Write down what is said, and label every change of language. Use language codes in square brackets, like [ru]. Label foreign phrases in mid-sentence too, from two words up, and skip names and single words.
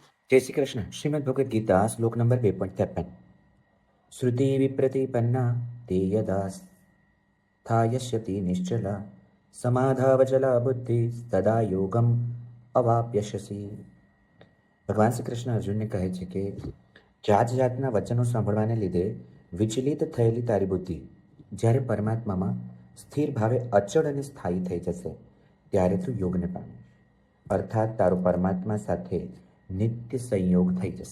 [hi] जय श्री कृष्ण। [sa] श्रीमद् भगवद गीता श्लोक नंबर 2.53। श्रुति विप्रतिपन्ना ते यदा स्थायस्यति निश्चला समाधावचला बुद्धि तदा योगम अवाप्यसि। [gu] ભગવાન શ્રી કૃષ્ણ અર્જુનને કહે છે કે જાત જાતના વચનો સાંભળવાને લીધે વિચલિત થયેલી તારી બુદ્ધિ જ્યારે પરમાત્મામાં સ્થિર ભાવે અચળ અને સ્થાયી થઈ જશે ત્યારે તું યોગને પામે, અર્થાત તારો પરમાત્મા સાથે નિત્ય સંયોગ થઈ જશે.